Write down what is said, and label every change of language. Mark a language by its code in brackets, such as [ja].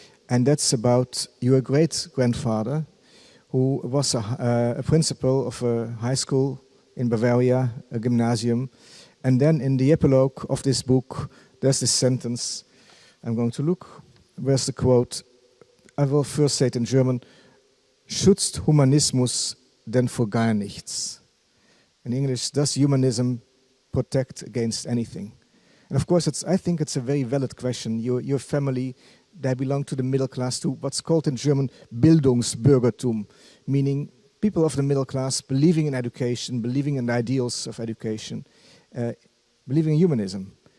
[en] And that's about your great-grandfather, who was a principal of a high school in Bavaria, a gymnasium. And then in the epilogue of this book, there's this sentence. I'm going to look. Where's the quote? I will first say it in German. [de] Schützt Humanismus denn vor gar nichts? [en] In English, does humanism protect against anything? And of course, I think it's a very valid question. Your family, they belong to the middle class, to what's called in German Bildungsbürgertum, meaning people of the middle class believing in education, believing in the ideals of education, believing in humanism.